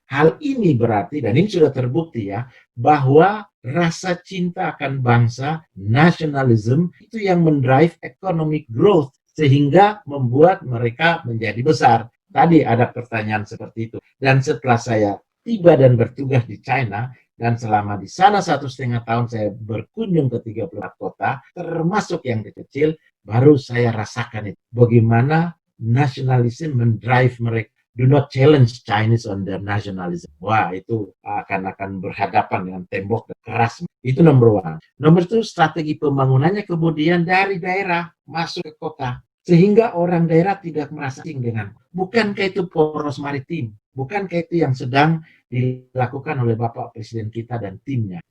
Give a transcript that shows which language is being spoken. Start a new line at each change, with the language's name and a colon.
Indonesian: Hal ini berarti, dan ini sudah terbukti ya, bahwa rasa cinta akan bangsa, nasionalisme, itu yang mendrive economic growth, sehingga membuat mereka menjadi besar. Tadi ada pertanyaan seperti itu. Dan setelah saya tiba dan bertugas di China, dan selama di sana 1,5 tahun saya berkunjung ke 34 kota, termasuk yang kecil, baru saya rasakan itu. Bagaimana nasionalisme mendrive mereka.
English: Do not challenge Chinese on their nationalism.
Indonesian: Wah, itu akan berhadapan dengan tembok keras. Itu nomor 1. Nomor 2, strategi pembangunannya kemudian dari daerah masuk ke kota. Sehingga orang daerah tidak merasa asing dengan. Bukankah itu poros maritim? Bukankah itu yang sedang dilakukan oleh Bapak Presiden kita dan timnya?